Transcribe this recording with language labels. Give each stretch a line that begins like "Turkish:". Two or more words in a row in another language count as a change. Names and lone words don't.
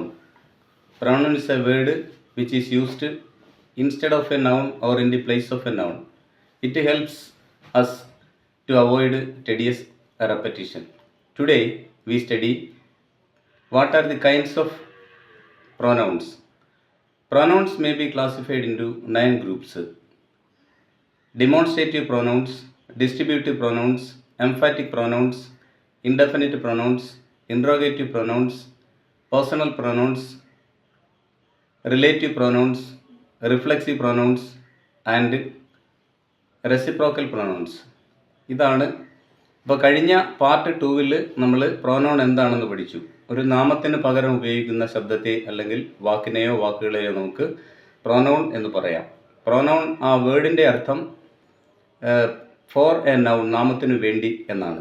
English: Pronoun is a word which is used instead of a noun or in the place of a noun. It helps us to avoid tedious repetition. Today, we study what are the kinds of pronouns. Pronouns may be classified into 9 groups: demonstrative pronouns, distributive pronouns, emphatic pronouns, indefinite pronouns, interrogative pronouns, personal pronouns, relative pronouns, reflexive pronouns and reciprocal pronouns.
Malayalam: ഇതാണ് ഇപ്പോൾ കഴിഞ്ഞ പാർട്ട് 2-ൽ നമ്മൾ പ്രോനൗൺ എന്താണെന്ന് പഠിച്ചു. ഒരു നാമത്തിന് പകരം ഉപയോഗിക്കുന്ന ശബ്ദത്തെ അല്ലെങ്കിൽ വാക്കിനെയോ വാക്കുകളെയോ നമുക്ക് പ്രോനൗൺ എന്ന് പറയാം. പ്രോനൗൺ ആ വേർഡിൻ്റെ അർത്ഥം
English: for a noun,
Malayalam: നാമത്തിനു വേണ്ടി എന്നാണ്.